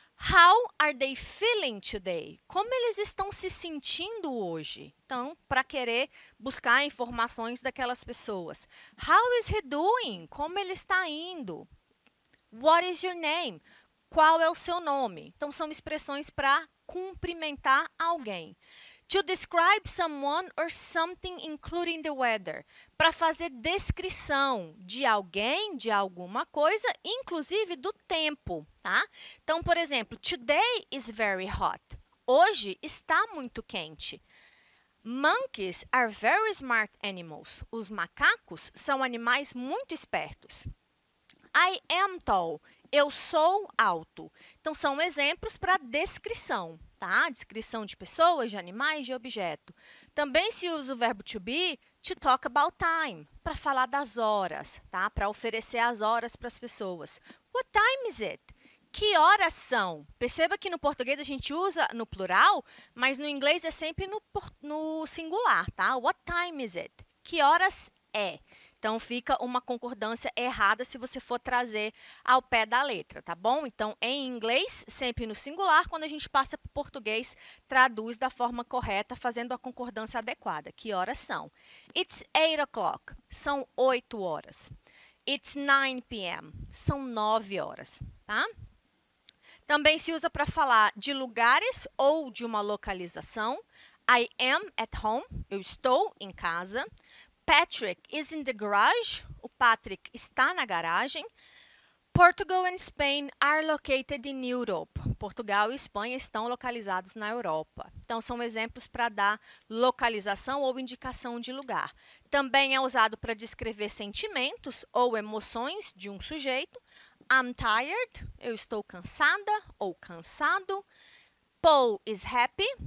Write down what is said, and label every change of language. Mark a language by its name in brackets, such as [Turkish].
[English] How are they feeling today? [Portuguese] Como eles estão se sentindo hoje? Então, para querer buscar informações daquelas pessoas. [English] How is he doing? [Portuguese] Como ele está indo? [English] What is your name? [Portuguese] Qual é o seu nome? Então, são expressões para cumprimentar alguém. [English] To describe someone or something, including the weather. [Portuguese] Para fazer descrição de alguém, de alguma coisa, inclusive do tempo, tá? Então, por exemplo, [English] today is very hot. [Portuguese] Hoje está muito quente. [English] Monkeys are very smart animals. [Portuguese] Os macacos são animais muito espertos. [English] I am tall. [Portuguese] Eu sou alto. Então, são exemplos para descrição, tá? Descrição de pessoas, de animais, de objeto. Também se usa o verbo to be [English] to talk about time, [Portuguese] para falar das horas, tá? Para oferecer as horas para as pessoas. [English] What time is it? [Portuguese] Que horas são? Perceba que no português a gente usa no plural, mas no inglês é sempre no singular, tá? [English] What time is it? [Portuguese] Que horas é? Então, fica uma concordância errada se você for trazer ao pé da letra, tá bom? Então, em inglês, sempre no singular, quando a gente passa para o português, traduz da forma correta, fazendo a concordância adequada. Que horas são? [English] It's 8 o'clock. [Portuguese] São 8 horas. [English] It's 9 p.m. [Portuguese] São 9 horas, tá? Também se usa para falar de lugares ou de uma localização. [English] I am at home. [Portuguese] Eu estou em casa. [English] Patrick is in the garage. [Portuguese] O Patrick está na garagem. [English] Portugal and Spain are located in Europe. [Portuguese] Portugal e Espanha estão localizados na Europa. Então, são exemplos para dar localização ou indicação de lugar. Também é usado para descrever sentimentos ou emoções de um sujeito. [English] I'm tired. [Portuguese] Eu estou cansada ou cansado. [English] Paul is happy.